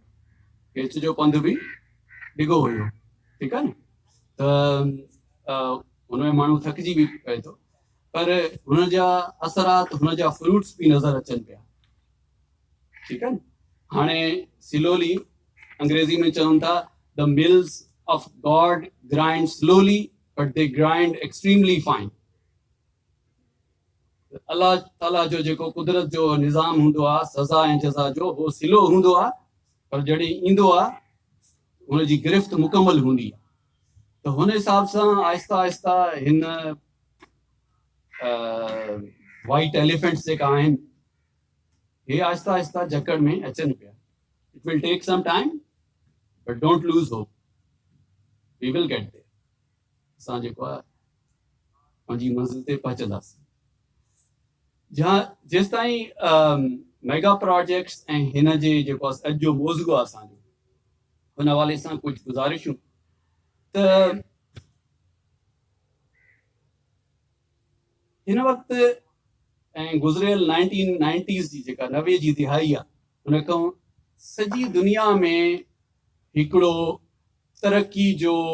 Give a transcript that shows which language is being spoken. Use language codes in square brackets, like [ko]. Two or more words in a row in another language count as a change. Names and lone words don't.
[sd] केच जो पंधु बि ॾिघो हुयो, ठीकु आहे न। त हुन में माण्हू थकिजी बि पए थो, पर हुन जा असरात, हुन जा फ्रूट्स बि नज़र अचनि पिया, ठीकु आहे न। हाणे स्लोली अंग्रेज़ी में चवनि था [en] The mills of God grind slowly but they grind extremely fine. [sd] अल्लाह ताला जो जेको कुदरत जो निज़ाम हूंदो आहे, सज़ा ऐं जज़ा जो, उहो स्लो हूंदो आहे, पर जॾहिं ईंदो आहे हुनजी गिरफ़्त मुकमल हूंदी आहे। त हुन हिसाब सां आहिस्ता आहिस्ता हिन [en] white elephants [sd] जेका आहिनि, हे आहिस्ता आहिस्ता जकड़ में अचनि पिया। [en] It will take some time but don't lose hope, we will get there. [sd] असां जेको आहे पंहिंजी मंज़िल ते पहुचंदासीं। जेसि ताईं [en] mega projects [sd] ऐं हिन जे जेको अॼु जो मौज़ूअ आहे असांजो, हुन हवाले सां कुझु गुज़ारिशूं। त हिन वक़्तु ऐं गुज़िरियल 1990s जी जेका 90 जी दिहाई आहे, हुन खां सॼी दुनिया में हिकिड़ो तरक़ी जो